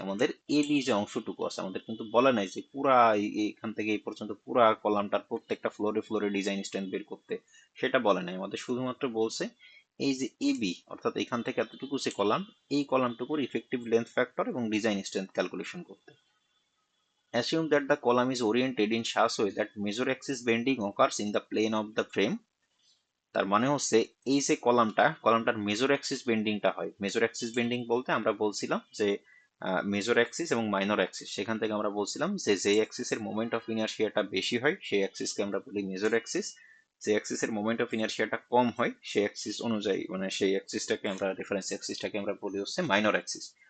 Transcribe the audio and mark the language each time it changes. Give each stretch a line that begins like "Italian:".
Bangla: আমাদের A B যে অংশটুকু আছে, আমাদের কিন্তু বলা নাই যে পুরা এখান থেকে এই পর্যন্ত পুরা কলামটার প্রত্যেকটা ফ্লোরে ফ্লোরে ডিজাইন স্ট্রেন্থ বের করতে, সেটা বলে নাই। আমাদের শুধুমাত্র বলছে এই যে এ বি অর্থাৎ এখান থেকে এতটুকু যে কলাম, এই কলামটুকুর ইফেক্টিভ লেন্থ ফ্যাক্টর এবং ডিজাইন স্ট্রেন্থ ক্যালকুলেশন করতে।
English: Assume that the column is oriented in such way that major axis bending occurs in the plane of the frame.
Bangla: তার মানে হচ্ছে এই যে কলামটার মেজর অ্যাক্সিস বেন্ডিংটা হয়। মেজর অ্যাক্সিস বেন্ডিং বলতে আমরা বলছিলাম যে মেজর অ্যাক্সিস এবং মাইনর অ্যাক্সিস, সেখান থেকে আমরা বলছিলাম যে যে অ্যাক্সিসের মোমেন্ট অফ ইনারশিয়াটা বেশি হয় সেই অ্যাক্সিসকে আমরা বলি মেজর অ্যাক্সিস। যে অ্যাক্সিসের মোমেন্ট অফ ইনারশিয়াটা কম হয় সেই অ্যাক্সিস অনুযায়ী, মানে সেই অ্যাক্সিসটাকে আমরা রেফারেন্স অ্যাক্সিসটাকে আমরা বলি হচ্ছে মাইনর অ্যাক্সিস।